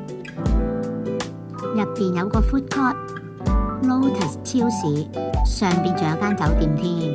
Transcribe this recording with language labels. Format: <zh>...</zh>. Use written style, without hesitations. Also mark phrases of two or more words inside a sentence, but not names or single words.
<yue>入邊有個</yue> <en>food court、</en> <yue>Lotus 超市，上邊仲有間酒店添。</yue>